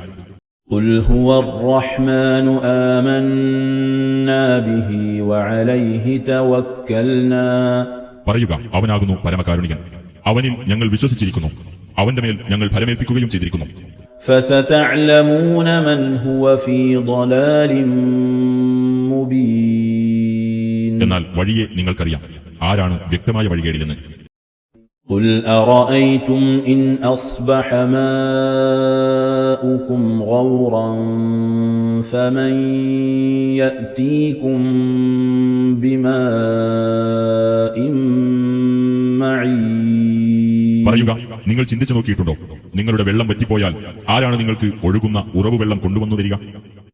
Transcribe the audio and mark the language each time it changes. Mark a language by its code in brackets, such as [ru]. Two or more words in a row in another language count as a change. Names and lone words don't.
[ar] قل هو الرحمن آمنا به وعليه توكلنا [ml] പറയുക, അവനാകുന്നു പരമകാരുണികൻ, അവനിൽ ഞങ്ങൾ വിശ്വസിച്ചിരിക്കുന്നു, അവന്റെ മേൽ ഞങ്ങൾ ഫലമേൽപ്പിക്കുകയും ചെയ്തിരിക്കുന്നു. [ar] فستعلمون من هو في ضلال مبين [ml] എന്നാൽ വഴിയെ നിങ്ങൾക്കറിയാം, ആരാണ് വ്യക്തമായ വഴികേടിലെന്ന്. [ar] قل أرأيتم إن أصبح ماؤكم غورا فمن يأتيكم بماء معين [ml] പറയുക, നിങ്ങൾ ചിന്തിച്ചു നോക്കിയിട്ടുണ്ടോ, നിങ്ങളുടെ വെള്ളം വറ്റിപ്പോയാൽ ആരാണ് നിങ്ങൾക്ക് ഒഴുകുന്ന ഉറവുവെള്ളം കൊണ്ടുവന്നു തരിക?